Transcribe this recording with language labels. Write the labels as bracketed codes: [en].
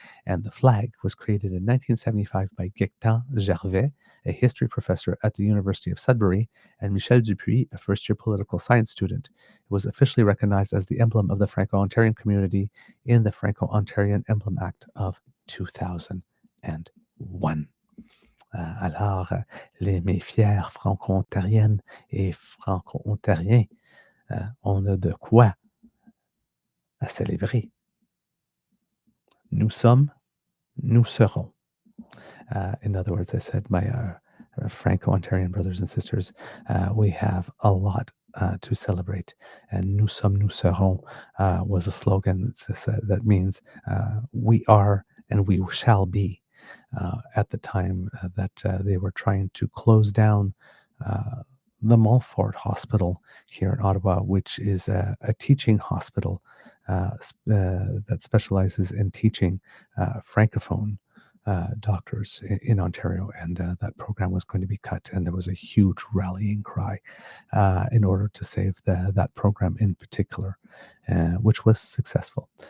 [en] And the flag was created in 1975 by Gaëtan Gervais, a history professor at the University of Sudbury, and Michel Dupuis, a first-year political science student. It was officially recognized as the emblem of the Franco-Ontarian community in the Franco-Ontarian Emblem Act of 2001. [fr] Alors, mes fiers franco-ontariennes et franco-ontariens, on a de quoi à célébrer. Nous sommes, nous serons. [en] In other words, I said, my Franco-Ontarian brothers and sisters, we have a lot to celebrate. And [fr] nous sommes, nous serons [en] was a slogan that means we are and we shall be. At the time that they were trying to close down the Montfort Hospital here in Ottawa, which is a teaching hospital that specializes in teaching Francophone doctors in Ontario, and that program was going to be cut, and there was a huge rallying cry in order to save that program in particular, which was successful.